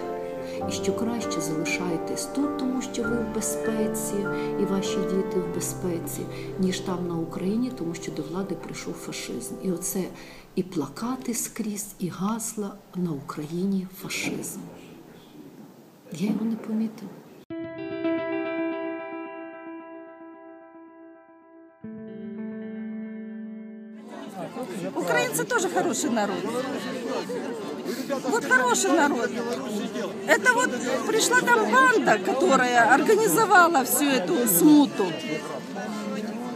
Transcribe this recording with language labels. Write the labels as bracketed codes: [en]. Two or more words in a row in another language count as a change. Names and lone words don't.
[uk] І що краще залишайтесь тут, тому що ви в безпеці, і ваші діти в безпеці, ніж там на Україні, тому що до влади прийшов фашизм. І оце і плакати скрізь, і гасла на Україні фашизм. Я його не помітила. [ru] Украинцы тоже хороший народ. Вот хороший народ. Это вот пришла там банда, которая организовала всю эту смуту.